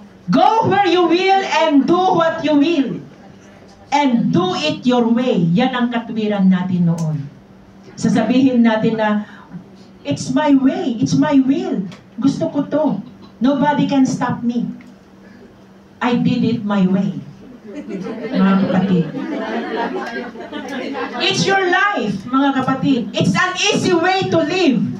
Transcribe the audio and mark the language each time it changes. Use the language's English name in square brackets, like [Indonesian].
[English] Go where you will and do what you will. And do it your way. [Filipino] Yan ang katwiran natin noon. Sasabihin natin na, [English] it's my way, it's my will. [Filipino] Gusto ko to. [English] Nobody can stop me. I did it my way. Mga kapatid. It's your life, mga kapatid. It's an easy way to live.